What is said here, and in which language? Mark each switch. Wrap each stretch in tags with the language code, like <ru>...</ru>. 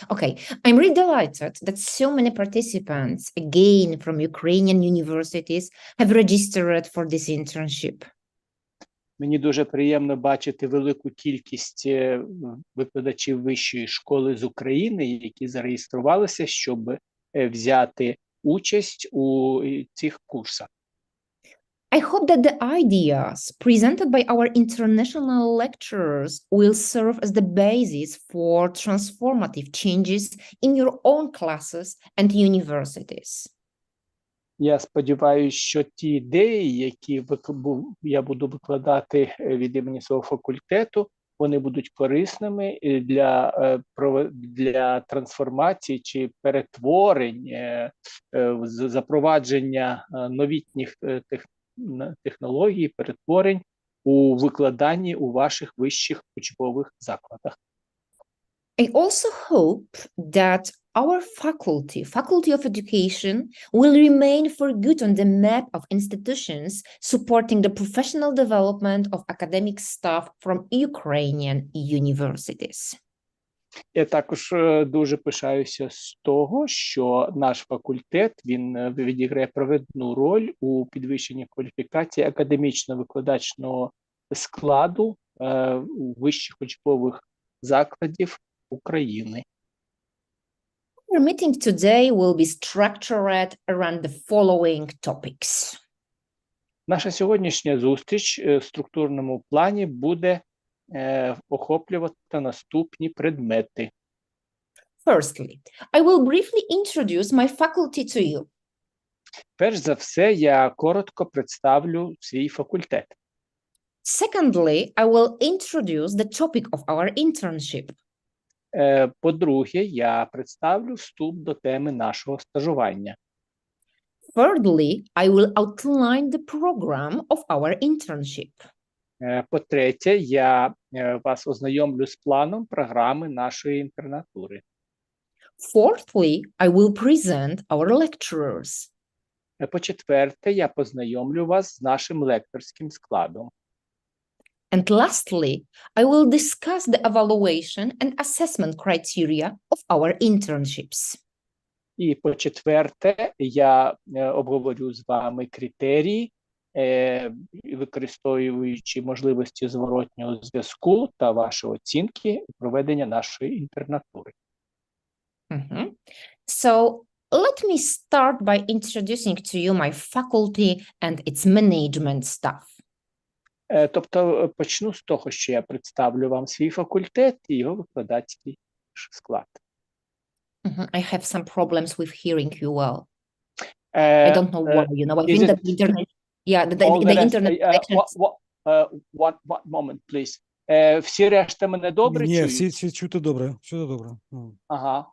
<en>Okay, I'm really delighted that so many participants, again from Ukrainian universities, have registered for this internship.</en> <uk>Мені дуже приємно бачити велику кількість викладачів вищої школи з України, які зареєструвалися, щоб взяти участь у цих курсах.</uk> <en>I hope that the ideas presented by our international lecturers will serve as the basis for transformative changes in your own classes and universities.</en> <uk>Я сподіваюся, що ті ідеї, які я буду викладати від імені свого факультету, вони будуть корисними для трансформації чи перетворень, запровадження новітніх технологій, перетворень у викладанні у ваших вищих учбових закладах.</uk> <en>I also hope that our Faculty of Education, will remain for good on the map of institutions supporting the professional development of academic staff from Ukrainian universities.</en> <uk>Я також дуже пишаюся з того, що наш факультет, він відіграє провідну роль у підвищенні кваліфікації академічно-викладацького складу вищих учбових закладів України.</uk> <en>Our meeting today will be structured around the following topics.</en> <uk>Наша сьогоднішня зустріч в структурному плані буде охоплювати наступні предмети.</uk> <en>Firstly, I will briefly introduce my faculty to you.</en> <uk>Перш за все, я коротко представлю свій факультет.</uk> <en>Secondly, I will introduce the topic of our internship.</en> <uk>По-друге, я представлю вступ до теми нашого стажування.</uk> <en>Thirdly, I will outline the program of our internship.</en> <uk>По-третє, я вас ознайомлю з планом програми нашої інтернатури.</uk> <en>Fourthly, I will present our lecturers.</en> <uk>По-четверте, я познайомлю вас з нашим лекторським складом.</uk> <en>And lastly, I will discuss the evaluation and assessment criteria of our internships.</en> <uk>І по-четверте, я обговорю з вами критерії, використовуючи можливості зворотнього зв'язку та ваші оцінки проведення нашої інтернатури.</uk> <en>So, let me start by introducing to you my faculty and its management staff.</en> <uk>Тобто почну з того, що я представлю вам свій факультет і його викладацький склад.</uk> <en>I have some problems with hearing you well. I don't know why, I think that the internet, the internet connection. What moment, please?</en> <uk>Всі решта мене добре Ні, чують? всі чути добре, чути добре. Ага,</uk>